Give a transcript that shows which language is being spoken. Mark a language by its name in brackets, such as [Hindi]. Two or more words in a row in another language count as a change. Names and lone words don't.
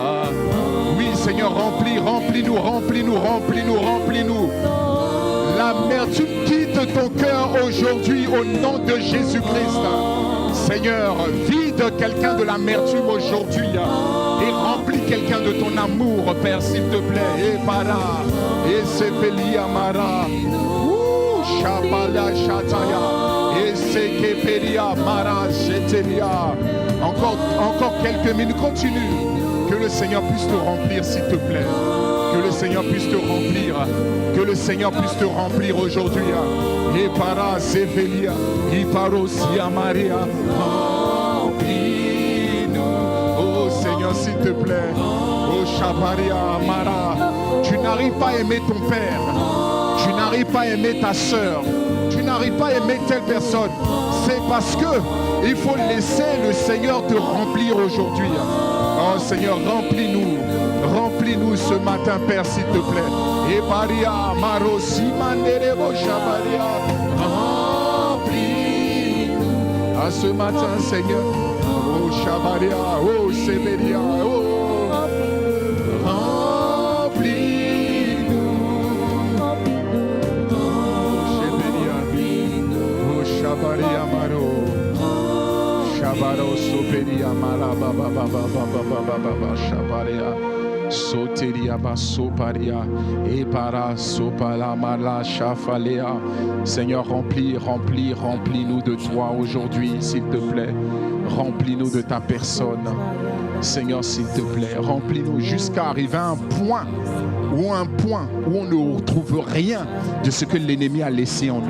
[French] Oui, Seigneur, remplis-nous. L'amertume quitte ton cœur aujourd'hui au nom de Jésus-Christ. Seigneur, vide quelqu'un de l'amertume aujourd'hui et remplis quelqu'un de ton amour, Père, s'il te plaît. Et para, et sepeli amara. Shabala Shataya et Sekeperia Mara Shetelia. Encore quelques minutes, continue. Que le Seigneur puisse te remplir, s'il te plaît. Que le Seigneur puisse te remplir. Que le Seigneur puisse te remplir aujourd'hui. Et para Sevelia, et parosia Maria. Remplis-nous. Oh Seigneur, s'il te plaît. Oh Shabaria Mara. Tu n'arrives pas à aimer ton Père. Tu n'arrives pas à aimer ta sœur, tu n'arrives pas à aimer telle personne, c'est parce que il faut laisser le Seigneur te remplir aujourd'hui. Oh Seigneur, remplis-nous ce matin, Père, s'il te plaît. Et Maria, Marosi, Manderebo, Shabaria, remplis-nous à ce matin, Seigneur. Oh Shabaria, oh Severia, oh. Maria Maro. mara ba ba ba ba ba ba ba ba ba ba shabaria. Soteria basoparia et para sopala mala chafalea. Seigneur, remplis-nous de toi aujourd'hui, s'il te plaît. Remplis-nous de ta personne. Seigneur, s'il te plaît, remplis-nous jusqu'à arriver à un point où on ne retrouve rien de ce que l'ennemi a laissé en nous.